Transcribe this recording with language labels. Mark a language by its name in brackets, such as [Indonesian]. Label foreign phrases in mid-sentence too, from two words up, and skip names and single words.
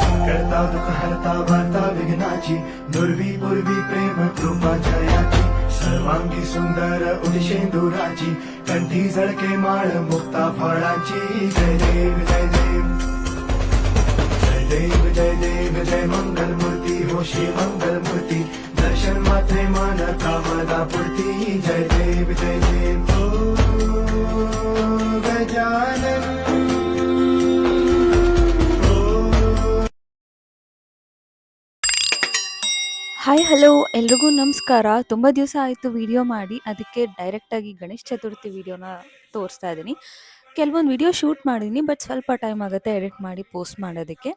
[Marathi] टळता दुःख हरता वार्ता विघ्नाची नुरवी पूर्वी प्रेम कृपा जयाची सर्वांगी सुंदर उदिशेंदुराची कंठी झळके माळ मुक्ता फळाची जय देव जय देव जय देव जय देव जय मंगल मूर्ती हो श्री मंगल मूर्ती दर्शन मात्रे मान कामना पूर्ती जय देव ओ गजानन [English] hi hello [Kannada] ಎಲ್ರಿಗೂ ನಮಸ್ಕಾರ. ತುಂಬ ದಿವಸ ಆಯಿತು ವಿಡಿಯೋ ಮಾಡಿ, ಅದಕ್ಕೆ ಡೈರೆಕ್ಟಾಗಿ ಗಣೇಶ ಚತುರ್ಥಿ ವಿಡಿಯೋನ ತೋರಿಸ್ತಾ ಇದ್ದೀನಿ. ಕೆಲವೊಂದು [English] video shoot [Kannada] ಮಾಡಿದ್ದೀನಿ, ಬಟ್ ಸ್ವಲ್ಪ ಟೈಮ್ ಆಗುತ್ತೆ ಎಡಿಟ್ ಮಾಡಿ ಪೋಸ್ಟ್ ಮಾಡೋದಕ್ಕೆ.